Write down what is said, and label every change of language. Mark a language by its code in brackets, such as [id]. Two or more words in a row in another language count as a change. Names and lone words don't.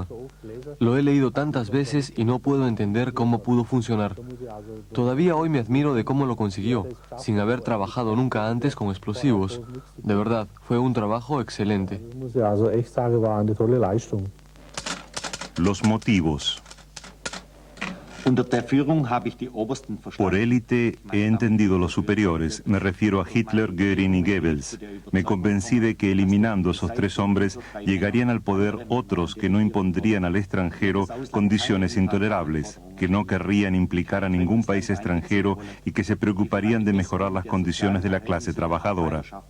[es] Lo he leído tantas veces y no puedo entender cómo pudo funcionar. Todavía hoy me admiro de cómo lo consiguió, sin haber trabajado nunca antes con explosivos. De verdad, fue un trabajo excelente. Los motivos. [de] Unter der Führung habe ich die obersten [es] Por [de] verstanden. [es] élite he entendido los superiores, me refiero a Hitler, Göring y Goebbels. Me convencí de que eliminando esos tres hombres llegarían al poder otros que no impondrían al extranjero condiciones intolerables, que no querrían implicar a ningún país extranjero y que se preocuparían de mejorar las condiciones de la clase trabajadora.